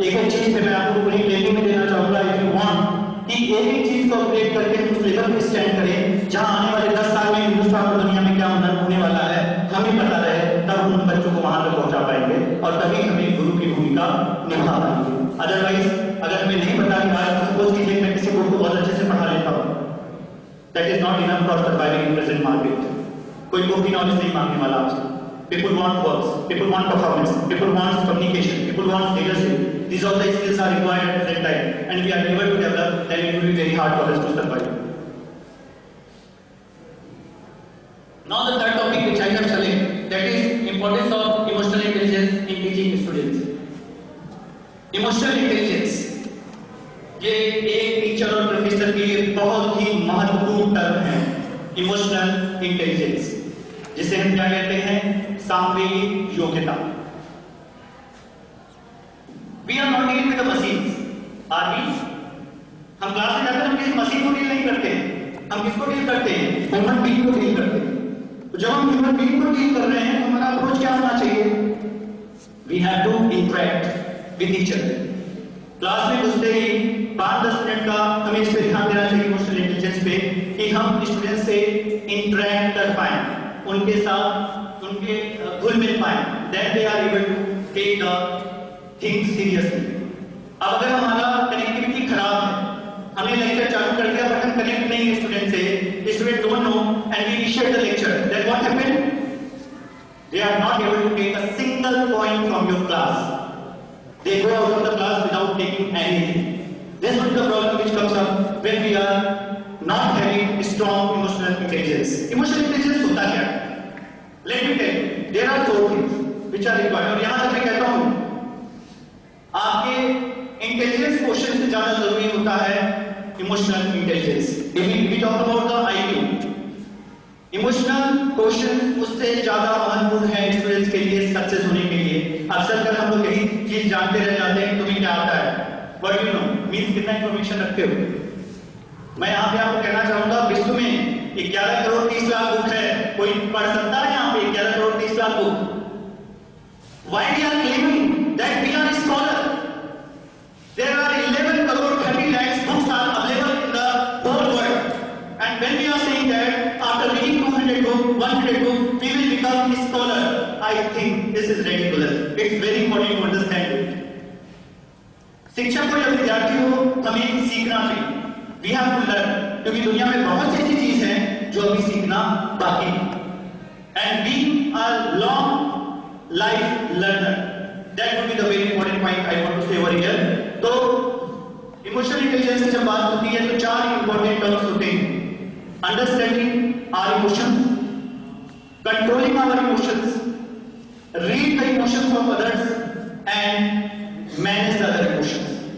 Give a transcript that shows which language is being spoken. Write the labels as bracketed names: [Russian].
[Hindi] एक एक चीज पे मैं आपको पूरी क्लैरिटी में देना चाहूंगा, [English] if you want [Hindi] कि एक एक चीज को अपग्रेड करके हम उस लेवल पे स्टैंड करें जहां आने वाले 10 साल में हिंदुस्तान और दुनिया में क्या होने वाला है हमें पता रहे, तब हम उन बच्चों को वहां तक पहुंचा पाएंगे और तभी हमें गुरु की भूमिका निभा पाएंगे। अदरवाइज अगर हमें नहीं पता कि आज सपोज कीजिए मैं किसी बुक को बहुत अच्छे से पढ़ा लेता हूँ, [English] That is not enough for surviving in present market. [Hindi] कोई बुक की नॉलेज नहीं मांगने वाला आपसे। [English] People want works, people want performance, people want communication, people want leadership. These all the skills are required at the same time, and we are able to develop. Then it will be very hard for us to survive. Now the third topic which I am telling, that is importance of emotional intelligence in teaching students. [Hindi] Emotional intelligence ये एक teacher और professor के लिए बहुत ही महत्वपूर्ण term है, emotional intelligence, जिसे हम क्या कहते हैं, सामवेगिक योग्यता। [English] We are not dealing with the machines, are we? [Hindi] हम क्लास में जाते हैं, हम किसी मशीन को डील नहीं करते हैं, हम किसको डील करते हैं, ह्यूमन बीइंग को डील करते हैं। तो जब हम ह्यूमन बीइंग को डील कर रहे हैं, तो हमारा अप्रोच क्या होना चाहिए? [English] We have to interact with each other. [Hindi] Class में घुसते ही 5-10 मिनट का हमें इस पे ध्यान देना चाहिए, इमोशनल इंटेलिजेंस पे, कि हम स्टूडेंट से इंटरेक्ट कर पाए, उनके साथ उनके घुल मिल पाए, [English] then they are able to take the things seriously. [Hindi] अब अगर हमारा कनेक्टिविटी खराब है, हमने लेक्चर चालू कर दिया बट हम कनेक्ट नहीं है स्टूडेंट से, [English] Student don't know and we initiate the lecture, then what happened? They are not able to take a single point from your class. They go out of the class without taking anything. This is the problem which comes up when we are not having strong emotional intelligence. [Hindi] Emotional intelligence होता क्या है? [English] Let me tell you, there are 4 things which are required. [Hindi] और यहाँ तक मैं कहता हूँ, आपके इंटेलिजेंस क्वेश्चन से ज्यादा जरूरी होता है emotional intelligence. [English] If we talk about the IQ, [Hindi] emotional question उससे ज्यादा महत्वपूर्ण है स्टूडेंट्स के लिए सक्सेस होने के लिए। अक्सर कर हम लोग यही चीज जानते रह जाते हैं, तुम्हें क्या आता है, [English] what do you know, [Hindi] means कितना इंफॉर्मेशन रखते हो। मैं यहाँ पे आपको कहना चाहूंगा, विश्व में 11 करोड़ 30 लाख बुक है, कोई पढ़ सकता है यहाँ पे 11 crore 30 lakh book? [English] Why we are claiming that we are scholar? There are 11 crore 30 lakhs books are available in the whole world, and when we are saying that after reading 200 book, 100 book, we will become a scholar, I think this is ridiculous. It's very important to understand it. [Hindi] शिक्षक हो या विद्यार्थी हो, हमें सीखना चाहिए। [English] We have to learn, [Hindi] क्योंकि दुनिया में बहुत सी ऐसी चीज हैं जो अभी सीखना बाकी है। [English] And being a long life learner, that would be the very important point I want to say over here. [Hindi] तो इमोशनल इंटेलिजेंस की जब बात होती है तो 4 इंपॉर्टेंट टर्म्स होते हैं: [English] Understanding our emotions, controlling our emotions, read the emotions of others and manage the other emotions.